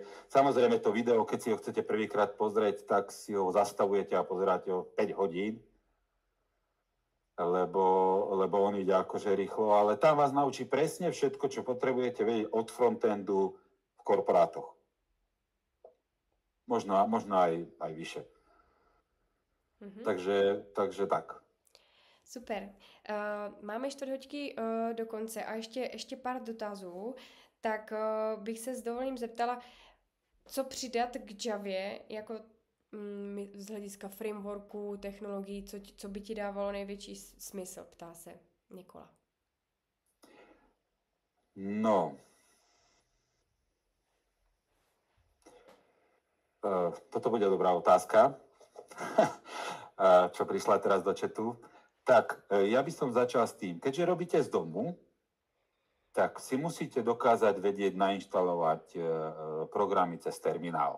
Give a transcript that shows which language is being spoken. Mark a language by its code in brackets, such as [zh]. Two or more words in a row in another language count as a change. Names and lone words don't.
[sk] Samozrejme to video, keď si ho chcete prvýkrát pozrieť, tak si ho zastavujete a pozeráte ho 5 hodín, lebo on ide akože rýchlo, ale tam vás naučí presne všetko, čo potrebujete vedieť od frontendu v korporátoch. Možno aj vyššie. Takže tak. [cs] Super. Máme 4 hoďky do konce a ještě pár dotazů. Tak bych se s dovolením zeptala, co přidat k Javě jako z hlediska frameworku, technologií, co by ti dávalo největší smysl, ptá se Nikola. No. [sk] Toto bude dobrá otázka, čo prišla teraz do chatu. Tak, ja by som začal s tým, keďže robíte z domu, tak si musíte dokázať vedieť nainštalovať programy cez terminál.